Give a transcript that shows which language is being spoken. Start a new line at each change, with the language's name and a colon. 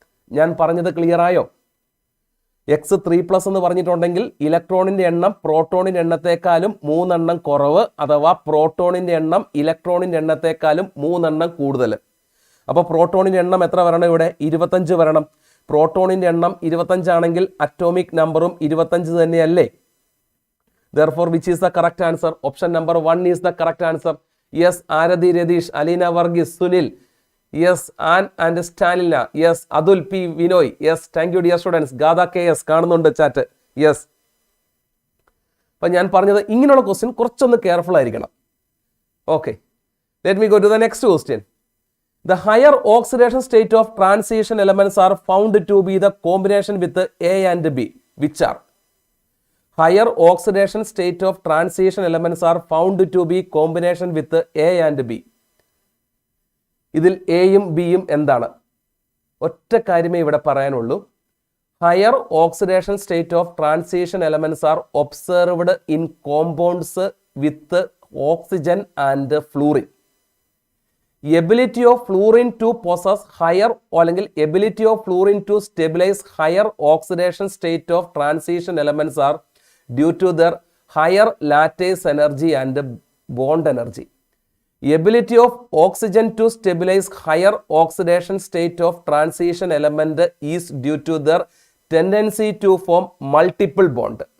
Malayalam: ഞാൻ പറഞ്ഞത് ക്ലിയർ ആയോ? എക്സ് 3+ എന്ന് പറഞ്ഞിട്ടുണ്ടെങ്കിൽ ഇലക്ട്രോണിന്റെ എണ്ണം പ്രോട്ടോണിന്റെ എണ്ണത്തെക്കാളും 3 എണ്ണം കുറവ്, അഥവാ പ്രോട്ടോണിന്റെ എണ്ണം ഇലക്ട്രോണിന്റെ എണ്ണത്തെക്കാളും 3 എണ്ണം കൂടുതൽ. അപ്പോൾ പ്രോട്ടോണിന്റെ എണ്ണം എത്ര വരണം? ഇവിടെ 25 വരണം. പ്രോട്ടോണിന്റെ എണ്ണം 25 ആണെങ്കിൽ അറ്റോമിക് നമ്പറും 25 തന്നെയല്ലേ?
English: Therefore, which is the correct answer? Option number 1 is the correct answer. Yes, Arathi Radish, Alina Varghese, Sunil. Yes, Ann and Stalina. Yes, Adul P. Vinoy. Yes, thank you dear students.
Malayalam: Gada KS കാണുന്നുണ്ട് chat. Yes, അപ്പം ഞാൻ പറഞ്ഞത് ഇങ്ങനെയുള്ള question കുറച്ചൊന്ന് careful ആയിരിക്കണം.
English: Okay, let me go to the next question. The higher oxidation state of transition elements are found to be the combination with A and B. Which are? Higher oxidation state of transition elements are found to be combination with A and B.
Malayalam: ഇതിൽ എയും ബിയും എന്താണ്? ഒറ്റ കാര്യമേ ഇവിടെ പറയാനുള്ളൂ.
English: Higher oxidation state of transition elements are observed in compounds with oxygen and fluorine. Ability of fluorine to possess higher, അല്ലെങ്കിൽ ability of fluorine to stabilise higher oxidation state of transition elements are due to their higher lattice energy and bond energy. Ability of oxygen to stabilize higher oxidation state of transition element is due to their tendency to form multiple bond.